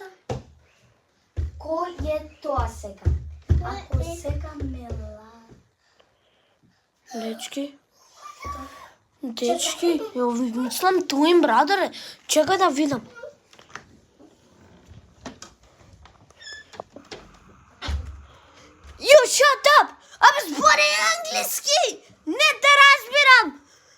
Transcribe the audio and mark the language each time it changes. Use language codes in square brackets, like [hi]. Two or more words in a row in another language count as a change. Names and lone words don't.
[mk] Кој е тоа сега? Ако сега ме Дечки, ја мислам [en] Twin Brother [mk] е. Чекај да видам. [en] You shut up! [mk] Абе збори англиски! Не те разбирам!